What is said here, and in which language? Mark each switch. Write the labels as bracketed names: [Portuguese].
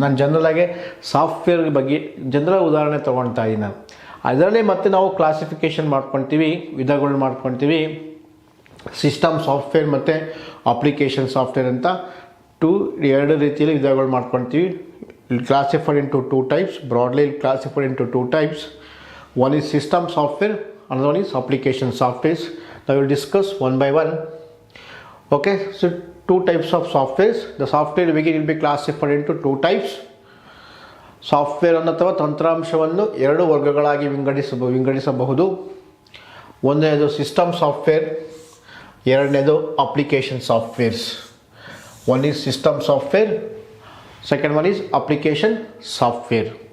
[Kannada] ನಾನು ಜನರಲಾಗಿ ಸಾಫ್ಟ್ವೇರ್ ಬಗ್ಗೆ ಜನರಲ್ ಉದಾಹರಣೆ ತೊಗೊಳ್ತಾ ಇದ್ದೀನಿ ನಾನು. ಅದರಲ್ಲಿ ಮತ್ತೆ ನಾವು ಕ್ಲಾಸಿಫಿಕೇಷನ್ ಮಾಡ್ಕೊತೀವಿ, ವಿಧಗಳು ಮಾಡ್ಕೊತೀವಿ. ಸಿಸ್ಟಮ್ ಸಾಫ್ಟ್ವೇರ್ ಮತ್ತು ಅಪ್ಲಿಕೇಶನ್ ಸಾಫ್ಟ್ವೇರ್ ಅಂತ ಎರಡು ರೀತಿಯಲ್ಲಿ ವಿಧಗಳು ಮಾಡ್ಕೊತೀವಿ. [English] Classified into 2 types, broadly classified into 2 types. One is system software, another one is application software. Now we will discuss one by one. Okay, so 2 types of softwares. The software will be classified into 2 types. [Kannada] Software ಅಥವಾ ತಂತ್ರಾಂಶವನ್ನು 2 ವರ್ಗಗಳಾಗಿ ವಿಂಗಡಿಸಬಹುದು. ಒಂದನೇದು system software, ಎರಡನೇದು application softwares. [English] One is system software, second one is application software.